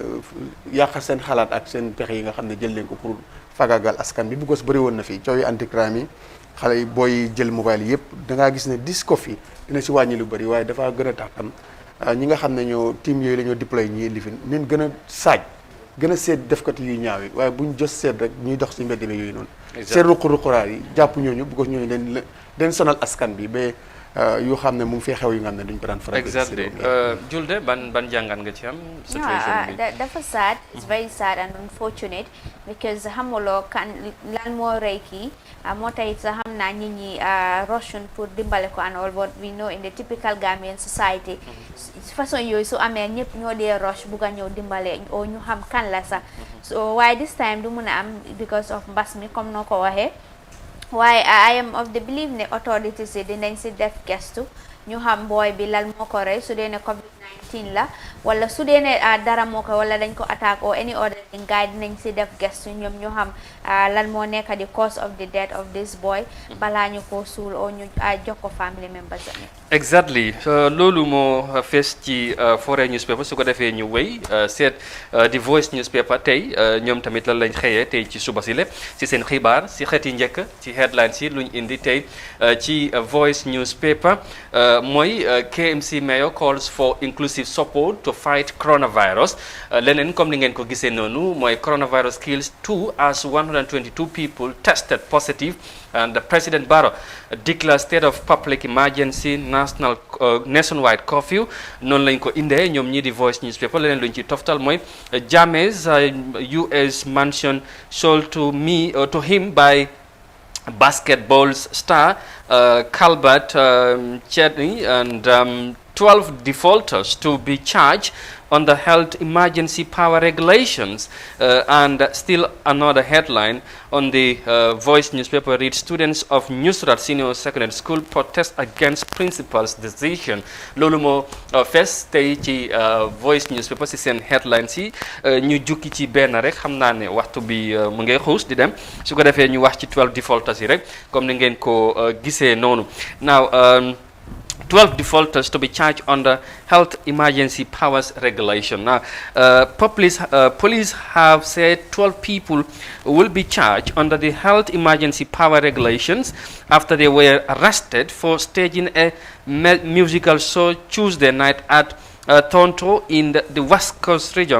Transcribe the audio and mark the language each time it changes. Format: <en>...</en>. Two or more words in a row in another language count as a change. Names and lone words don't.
<wo>yàq seen xalaat ak seen pexe yi nga xam ne jël leen ko pour fagagal askan bi bu ko bëri woon na fii coow yi anti-crime yi xale yi booy jël mobile yëpp da ngaa gis ne Covid dina si wàññi lu bëri waaye dafa gën a tax tam ñi nga xam ne ñoo team yooyu la ñoo déployé ñi indi fi neen gën a saaj gën a seet defkat yuy ñaaw yi waaye buñ jos seet rek ñuy dox si mbedd mi yooyu noonu seet ruq-ruquraat yi jàpp ñooñu bu ko ñooñu den sonal askan bi ba yoo xam ne mu ngi fee xew yu nga xam ne duñ ko daan faral exactly Julde ban jàngat nga ci am situation bi dafa sad</wo> <en>it's very sad and unfortunate</en> <wo>because xamuloo kan lan moo rey kii moo tax sax xam naa nit ñi rushun pour dimbale ko</wo> <en>and all what we know in the typical Gambian society</en> <wo>façon yooyu su amee ñëpp ñoo dee rush bugg a ñëw dimbale o ñu xam kan la sax so waaye</wo> <en>this time</en> <wo>du mun a am</wo> <en>because of</en> <wo>mbas mi comme noo ko waxee waaye</wo> <en>I am of the belief</en> <wo>ne authorities yi dinañ si def gestu ñu xam booy bi lan moo ko rey su dee ne COVID-19 la wala su dee ne dara moo ko wala dañ ko attaque</wo> <en>or any other thing</en> <wo>gars yi dinañ si def gestu ñoom ñu xam lan moo nekk di</wo> <en>cause of the death of this boy</en> <wo>balaa ñu ko suul o ñu jox ko</wo> <en>family members</en> <wo>exactly loolu moo fees ci</wo> <en>foreign newspaper</en> <wo>su ko defee ñu wéy seet di</wo> <en>voice newspaper</en> <wo>tey ñoom tamit lan lañ xëyee tey ci suba si lépp si seen xibaar si xeeti njëkk ci headline si luñ indi tey ci</wo> <en>voice newspaper</en> <wo>mooy</wo> <en>KMC mayor calls for inclusive support to fight coronavirus</en> <wo>leneen comme ni ngeen ko gisee noonu mooy</wo> <en>coronavirus kills 2 as 122 people tested positive and President Barrow declares state of public emergency nationwide curfew</en> <wo>noonu lañ ko indee ñoom ñii di</wo> <en>voice newspaper</en> <wo>leneen luñ ci toftal mooy</wo> <en>Jammeh's US mansion sold to him by basketball star Calbert Chetney, and 12 defaulters to be charged under health emergency power regulations. And still another headline on the Voice newspaper reads, students of Nusrat Senior Secondary School protest against principal's decision.</en> <wo>Loolu moo fees tey ci</wo> <en>Voice newspaper</en> <wo>si seen headline si ñu jukki ci benn rek xam naa ne waxtu bi mu ngay xuus di dem su ko defee ñu wax ci 12 defaulters yi rek comme ni ngeen ko gisee noonu.</wo> <en>Now 12 defaulters to be charged under health emergency powers regulation. Now, police have said 12 people will be charged under the health emergency power regulations after they were arrested for staging a musical show Tuesday night at Toronto in the West Coast region.</en>